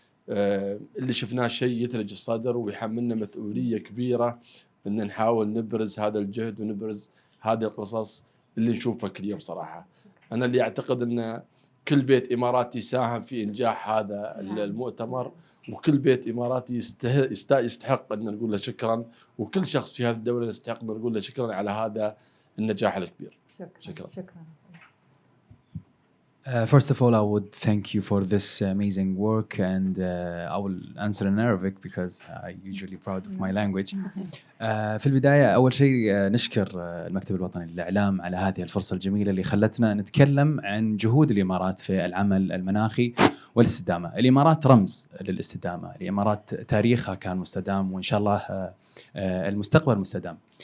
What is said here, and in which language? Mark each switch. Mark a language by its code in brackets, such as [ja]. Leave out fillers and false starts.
[ar] اللي شفناه شيء يثلج الصدر ويحملنا مسؤولية كبيرة ان نحاول نبرز هذا الجهد ونبرز هذه القصص اللي نشوفها كل يوم صراحة. انا اللي اعتقد ان كل بيت اماراتي ساهم في انجاح هذا المؤتمر، وكل بيت إماراتي يستحق أن نقول له شكرا، وكل شخص في هذه الدولة يستحق أن نقول له شكرا على هذا النجاح الكبير. شكرا. [en] First of all, I would thank you for this amazing work, and I will answer in Arabic because I'm usually proud of my language. [ar] في البداية أول شيء نشكر المكتب الوطني للإعلام على هذه الفرصة الجميلة اللي خلتنا نتكلم عن جهود الإمارات في العمل المناخي والاستدامة. الإمارات رمز للاستدامة، الإمارات تاريخها كان مستدام، وإن شاء الله المستقبل مستدام.